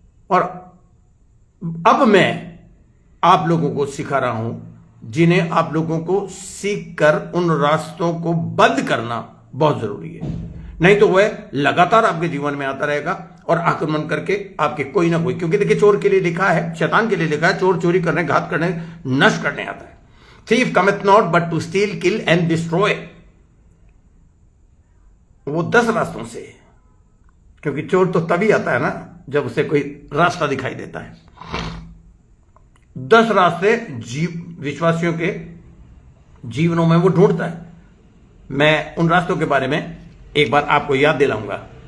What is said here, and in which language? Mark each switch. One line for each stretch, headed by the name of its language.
Hindi: और अब मैं आप लोगों को सिखा रहा हूं, जिन्हें आप लोगों को सीख कर उन रास्तों को बंद करना बहुत जरूरी है। नहीं तो वह लगातार आपके जीवन में आता रहेगा और आक्रमण करके आपके कोई ना कोई, क्योंकि देखिए, चोर के लिए लिखा है, शैतान के लिए लिखा है, चोर चोरी करने, घात करने, नष्ट करने आता है।
English: Thief cometh not but to steal, kill and destroy।
Hindi: वो 10 रास्तों से, क्योंकि चोर तो तभी आता है ना जब उसे कोई रास्ता दिखाई देता है। 10 रास्ते विश्वासियों के जीवनों में वो ढूंढता है। मैं उन रास्तों के बारे में एक बार आपको याद दिलाऊंगा।